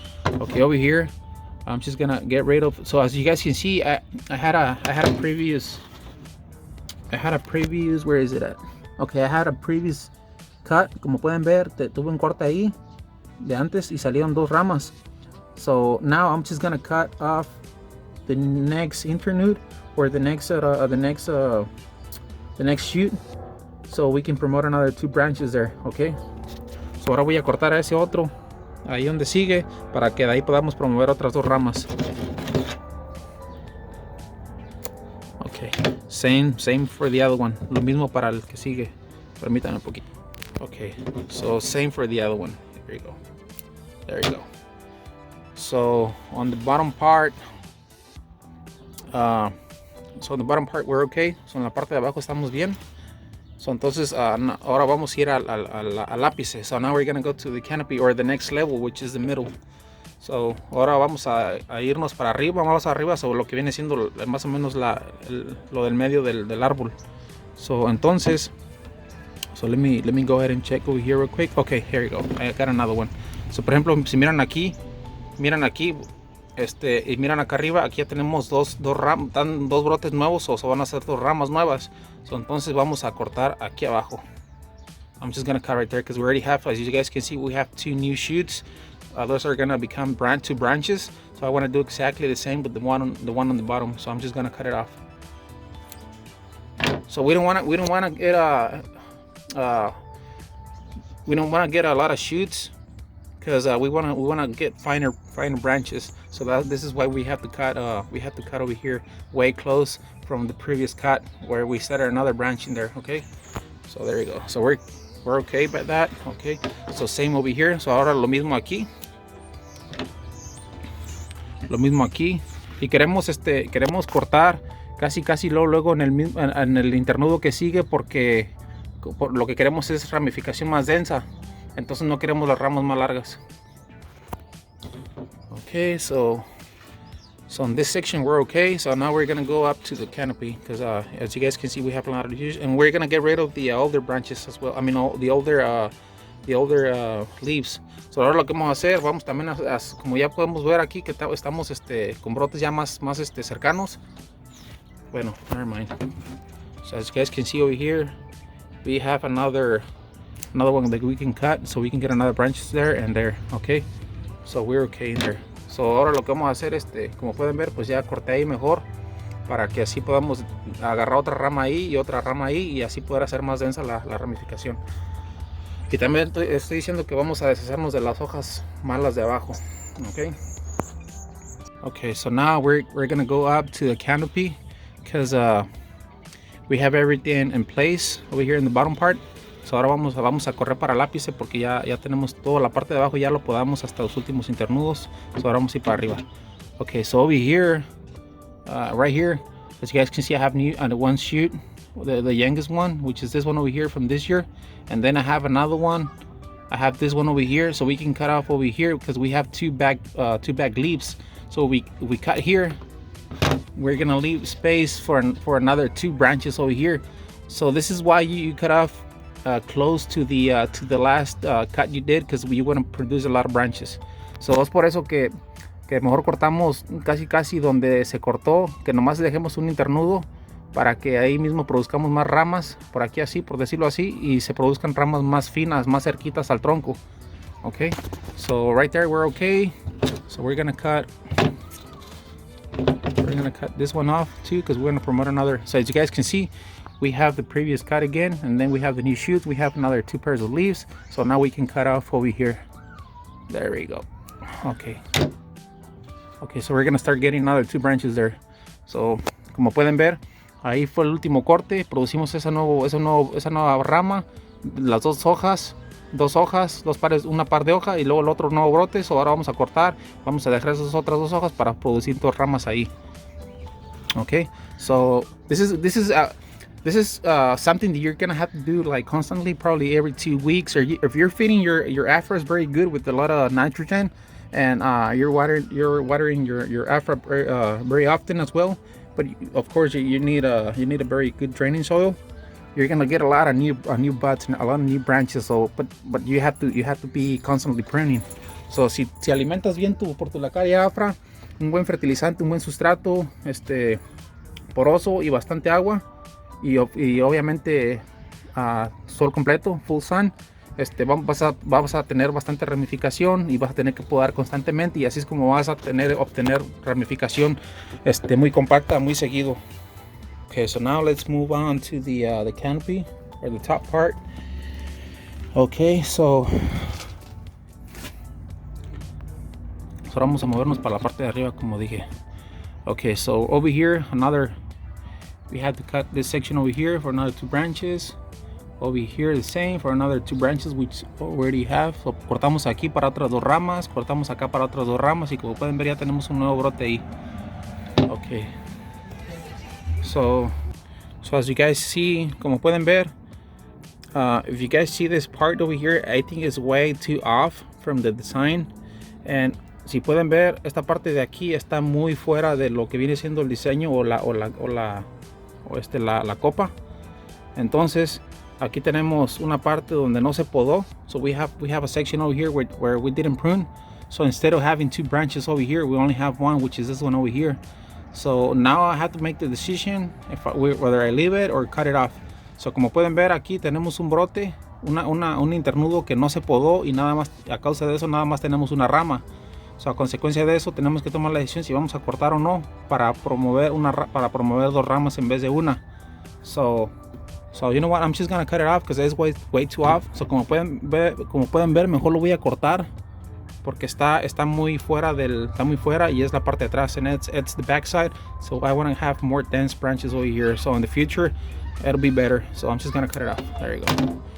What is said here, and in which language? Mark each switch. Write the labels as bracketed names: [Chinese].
[English] Okay, over here, I'm just gonna get rid of. So as you guys can see, I had a previous. Where is it at? Okay, I had a previous cut. [Spanish] Como pueden ver, tuve un corte ahí de antes y salieron dos ramas. [English] So now I'm just gonna cut off the next internude, or the next shoot, so we can promote another two branches there. Okay. [Spanish] So ahora voy a cortar a ese otro, ahí donde sigue, para que de ahí podamos promover otras dos ramas. [English] Okay, same for the other one. [Spanish] Lo mismo para el que sigue. Permítanme un poquito. [English] Okay, so same for the other one. There you go. So on the bottom part, So in the bottom part we're okay. [Spanish] So en la parte de abajo estamos bien. So entonces ahora vamos a ir al ápice. [English] So now we're gonna go to the canopy or the next level, which is the middle. [Spanish] So ahora vamos a irnos para arriba, vamos arriba sobre lo que viene siendo más o menos lo del medio del árbol. [English] So entonces, so let me go ahead and check over here real quick. Okay, here you go. I got another one. [Spanish] So por ejemplo, si miran aquí, y miran acá arriba, aquí ya tenemos dos brotes nuevos, o van a ser dos ramas nuevas. So entonces vamos a cortar aquí abajo. [English] I'm just gonna cut right there because we already have, as you guys can see, we have two new shoots. Those are gonna become two branches. So I want to do exactly the same with the one on the bottom. So I'm just gonna cut it off. So we don't want to get a lot of shoots, because we want to get finer branches. So this is why we have to cut over here way close from the previous cut where we started another branch in there. Okay, so there you go. So we're okay by that. Okay, so same over here. [Spanish] So ahora lo mismo aquí, y queremos cortar casi luego en el internudo que sigue, porque lo que queremos es ramificación más densa. Entonces no queremos las ramas más largas. [English] Okay, so in this section we're okay. So now we're gonna go up to the canopy, because as you guys can see, we have a lot of issues, and we're gonna get rid of the older branches as well. I mean, all the older leaves. [Spanish] So ahora lo que vamos a hacer, vamos también como ya podemos ver aquí que estamos con brotes ya más cercanos. Bueno, [English] never mind. So as you guys can see over here, we have another one that we can cut, so we can get another branches there and there. Okay, so we're okay in there. [Spanish] So ahora lo que vamos a hacer, como pueden ver, pues ya corté ahí mejor, para que así podamos agarrar otra rama ahí y otra rama ahí, y así poder hacer más densa la ramificación. Y también estoy diciendo que vamos a deshacernos de las hojas malas de abajo. [English] Okay, so now we're gonna go up to the canopy, because we have everything in place over here in the bottom part. [Spanish] So ahora vamos a correr para el ápice, porque ya tenemos toda la parte de abajo, ya lo podamos hasta los últimos internudos. So ahora vamos a ir para arriba. [English] Okay, so over here, right here, as you guys can see, I have one shoot, the youngest one, which is this one over here from this year, and then I have another one. I have this one over here, so we can cut off over here because we have two back leaves. So we cut here. We're gonna leave space for another two branches over here. So this is why you cut off close to the last cut you did, because you want to produce a lot of branches. [Spanish] So es por eso que mejor cortamos casi donde se cortó, que nomás dejemos un internudo para que ahí mismo produzcamos más ramas, por aquí así, por decirlo así, y se produzcan ramas más finas, más cerquitas al tronco. [English] Okay, so right there we're okay. So we're gonna cut this one off too, because we're gonna promote another. So as you guys can see, we have the previous cut again, and then we have the new shoots. We have another two pairs of leaves, so now we can cut off over here. There we go. Okay, so we're gonna start getting another two branches there. [Spanish] So como pueden ver, ahí fue el último corte. Producimos esa nueva rama, las dos hojas, dos pares, una par de hoja, y luego el otro nuevo brote. So ahora vamos a cortar, vamos a dejar esas otras dos hojas para producir dos ramas ahí. [English] Okay, so this is something that you're gonna have to do like constantly, probably every 2 weeks, or if you're feeding your Afra is very good with a lot of nitrogen, and you're watering your Afra very often as well. But of course you need a very good draining soil. You're gonna get a lot of new buds and a lot of new branches. So but you have to be constantly pruning. [Spanish] So si alimentas bien por tu lacaria Afra, un buen fertilizante, un buen sustrato, poroso y bastante agua, y obviamente sol completo, [English] full sun, [Spanish] vas a tener bastante ramificación, y vas a tener que podar constantemente, y así es como vas a obtener ramificación muy compacta, muy seguido. [English] Okay, so now let's move on to the canopy, or the top part. [Spanish] Okay, so vamos a movernos para la parte de arriba, como dije. [English] Okay, so over here we had to cut this section over here for another two branches. Over here the same for another two branches, which we already have. [Spanish] So cortamos aquí para otras dos ramas, cortamos acá para otras dos ramas, y como pueden ver ya tenemos un nuevo brote ahí. Okay, [English] So as you guys see, [Spanish] como pueden ver, [English] if you guys see this part over here, I think it's way too off from the design. [Spanish] And si pueden ver, esta parte de aquí está muy fuera de lo que viene siendo el diseño o la copa. Entonces aquí tenemos una parte donde no se podó. [English] So we have a section over here where we didn't prune. So instead of having two branches over here, we only have one, which is this one over here. So now I have to make the decision whether I leave it or cut it off. [Spanish] So como pueden ver, aquí tenemos un brote, un internudo que no se podó, y nada más a causa de eso nada más tenemos una rama. So a consecuencia de eso tenemos que tomar la decisión si vamos a cortar o no para promover dos ramas en vez de una. [English] So you know what, I'm just gonna cut it off because it's way too off. [Spanish] So como pueden ver, mejor lo voy a cortar porque está muy fuera y es la parte de atrás, [English] and it's the back side. So I want to have more dense branches over here. So in the future it'll be better. So I'm just gonna cut it off. There you go.